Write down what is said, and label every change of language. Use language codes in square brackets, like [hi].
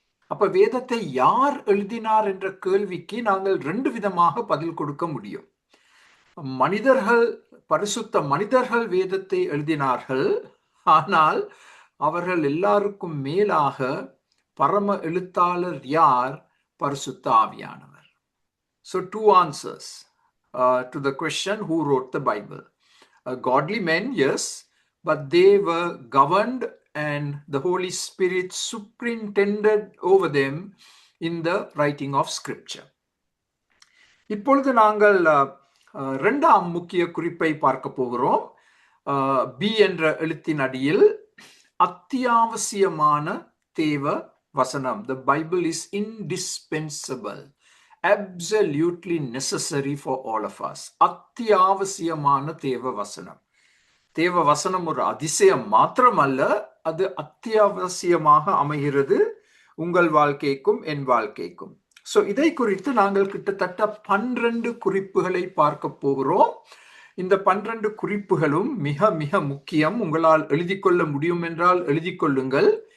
[ta] அப்ப வேதத்தை யார் எழுதினார் என்ற கேள்விக்கு நாங்கள் 2 விதமாக பதில் கொடுக்க முடியும். மனிதர்கள், பரிசுத்த மனிதர்கள் வேதத்தை எழுதினார்கள். ஆனால் அவர்கள் எல்லாருக்கும் மேலாக பரம எழுத்தாளர் யார்? பரிசுத்த ஆவியானவர். [en] So 2 answers to the question who wrote the Bible. Godly men, yes, but they were governed and the Holy Spirit superintended over them in the writing of scripture. [ta] இப்பொழுது நாங்கள் 2ஆம் முக்கிய குறிப்பை பார்க்க போகிறோம். பி என்ற எழுத்தின் அடியில் அத்தியாவசியமான தேவ வசனம். [en] The Bible is indispensable, absolutely necessary for all of us. [ta] அத்தியாவசியமான தேவ வசனம். தேவ வசனம் ஒரு அதிசயம் மாத்திரமல்ல, அது அத்தியாவசியமாக அமைகிறது உங்கள் வாழ்க்கைக்கும் என் வாழ்க்கைக்கும். ஸோ இதை குறித்து நாங்கள் கிட்டத்தட்ட 12 குறிப்புகளை பார்க்க போகிறோம். இந்த 12 குறிப்புகளும் மிக மிக முக்கியம். உங்களால் எழுதி கொள்ள முடியும் என்றால் எழுதி கொள்ளுங்கள்.